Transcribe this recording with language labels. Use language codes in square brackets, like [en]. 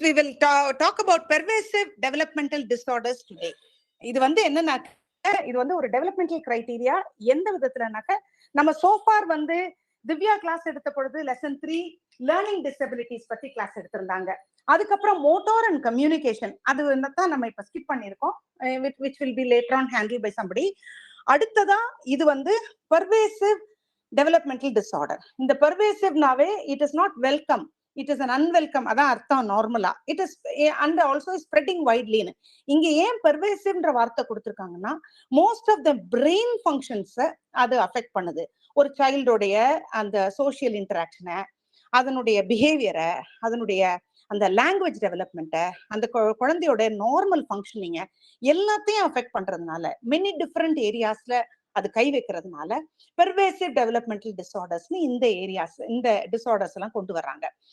[en] We will talk about pervasive developmental disorders today. [ta] இது வந்து என்னன்னாக்க, இது வந்து ஒரு டெவலப்மெண்டல் கிரைட்டீரியா. எந்த விதத்துலனாக்க, நம்ம சோஃபார் வந்து திவ்யா கிளாஸ் எடுத்த பொழுது லெசன் 3 லேர்னிங் டிசபிலிட்டிஸ் பத்தி கிளாஸ் எடுத்திருந்தாங்க. அதுக்கப்புறம் மோட்டார் அண்ட் கம்யூனிகேஷன், அது தான் நம்ம இப்ப ஸ்கிப் பண்ணிருக்கோம், [en] which will be later on handled by somebody. [ta] அடுத்ததா இது வந்து pervasive developmental disorder. இந்த pervasiveனாவே [en] it is not welcome, it is an unwelcome. [ta] அதான் அர்த்தம் நார்மலா. [en] it is and also spreading widely. [ta] இங்க ஏன் pervasiveன்ற வார்த்தை கொடுத்திருக்காங்கன்னா, [en] most of the brain functions [ta] அது அஃபெக்ட் பண்ணுது. ஒரு சைல்டோடைய அந்த சோசியல் இன்டராக்ஷனை, அதனுடைய பிஹேவியரை, அதனுடைய அந்த லாங்குவேஜ் டெவலப்மெண்ட்டை, அந்த குழந்தையோட நார்மல் ஃபங்க்ஷனிங்க எல்லாத்தையும் அஃபெக்ட் பண்றதுனால, மெனி டிஃப்ரெண்ட் ஏரியாஸ்ல அது கை வைக்கிறதுனால பெர்வேசிவ் டெவலப்மெண்டல் டிசார்டர்ஸ்னு இந்த ஏரியாஸ், இந்த டிசார்டர்ஸ் எல்லாம் கொண்டு வர்றாங்க.